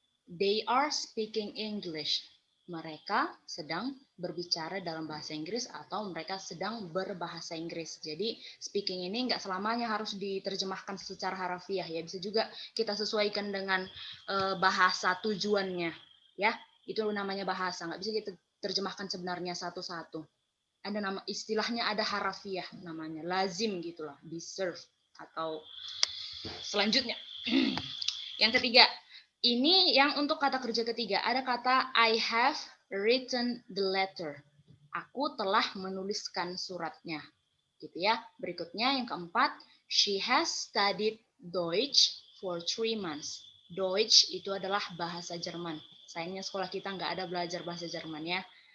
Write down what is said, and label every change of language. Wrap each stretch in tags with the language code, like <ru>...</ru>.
<en>They are speaking English.</en> <id>Mereka sedang berbicara dalam bahasa Inggris atau mereka sedang berbahasa Inggris. Jadi speaking ini nggak selamanya harus diterjemahkan secara harafiah ya. Bisa juga kita sesuaikan dengan bahasa tujuannya. Ya, itu namanya bahasa. Nggak bisa kita terjemahkan sebenarnya satu-satu. Ada nama istilahnya ada harafiah namanya lazim gitulah, deserve atau selanjutnya. Yang ketiga. Ini yang untuk kata kerja ketiga. Ada kata</id> <en>I have written the letter.</en> <id>Aku telah menuliskan suratnya. Gitu ya. Berikutnya yang keempat,</id> <en>she has studied Deutsch for 3 months.</en> <id>Deutsch itu adalah bahasa Jerman. Sayangnya sekolah kita nggak ada belajar bahasa Jerman ya.</id>